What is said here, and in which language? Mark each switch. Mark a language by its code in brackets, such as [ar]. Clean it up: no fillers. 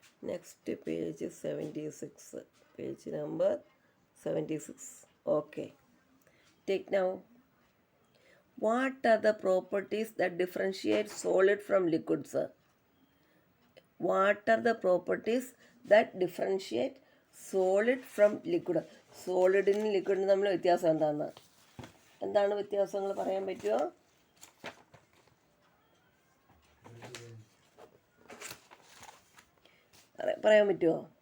[en] Next page 76, page number 76. Okay, take now. What are the properties that differentiate solid from liquids? What are the properties that differentiate solid from liquid? [ml] സോളിഡിനും ലിക്വിഡിനും തമ്മിൽ വ്യത്യാസം എന്താണ് വ്യത്യാസങ്ങൾ പറയാൻ പറ്റുമോ? പറയാൻ പറ്റുമോ?